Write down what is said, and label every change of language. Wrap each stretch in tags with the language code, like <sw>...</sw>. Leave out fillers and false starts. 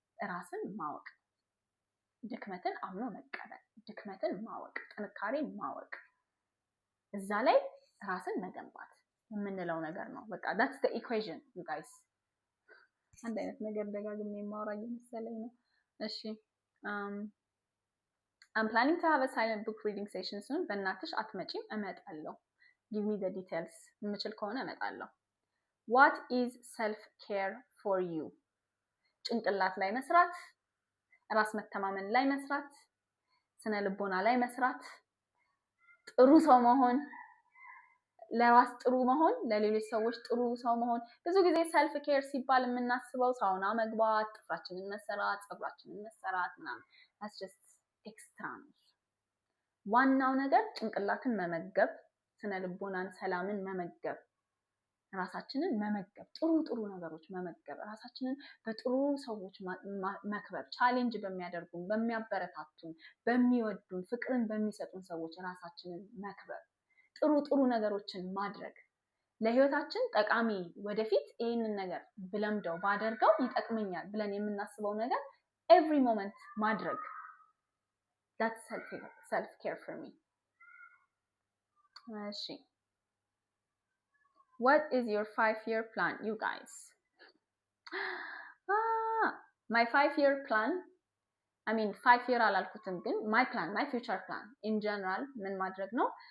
<am>ራስን ማወቅ፣ ድክመትን አምኖ መቀበል፣ ድክመትን ማወቅ፣ ጥንካሬን ማወቅ፣ እዛ ላይ ራስን መገንባት የምንለው ነገር ነው። በቃ</am> <en>that's the equation you guys.</en> <am>አንድ አይነት ነገር ደጋግሜ የማወራ እየመሰለኝ ነው። እሺ</am> <en>I'm planning to have a silent book reading session soon.</en> <am>በእናትሽ አትመጪም? እመጣለሁ።</am> <en>give me the details.</en> <am>የምችል ከሆነ እመጣለሁ።</am> <en>what is self care for you?</en> <am>ጭንቅላት ላይ መስራት፣ ራስ መተማመን ላይ መስራት፣ ስነ ልቦና ላይ መስራት፣ ጥሩ ሰው መሆን፣ ለራስ ጥሩ መሆን፣ ለሌሎች ሰዎች ጥሩ ሰው መሆን። ብዙ ጊዜ ሰልፍ ኬር ሲባል የምናስበው ሳውና መግባት፣ ጥፍራችንን መሰራት፣ ፀጉራችንን መሰራት ምናምን</am> <en>that's just extra</en> <am>ነው። ዋናው ነገር ጭንቅላትን መመገብ፣ ስነ ልቦናን፣ ሰላምን መመገብ፣ ራሳችንን መመገብ፣ ጥሩ ነገሮች መመገብ፣ ራሳችንን በጥሩ ሰዎች መክበብ፣ ቻሌንጅ በሚያደርጉን፣ በሚያበረታቱን፣ በሚወዱን፣ ፍቅርን በሚሰጡን ሰዎች ራሳችንን መክበብ፣ ጥሩ ነገሮችን ማድረግ፣ ለህይወታችን ጠቃሚ ወደፊት ይሄንን ነገር ብለምደው ባደርገው ይጠቅመኛል ብለን የምናስበው ነገር</am> <en>every moment</en> <am>ማድረግ</am> <en>that's self care for me. እሺ what is your 5-year plan you guys? my 5-year plan, I mean 5-year</en> <am>አላልኩትም ግን</am> <en>my plan, my future plan in general</en> <am>ምን ማድረግ ነው?</am>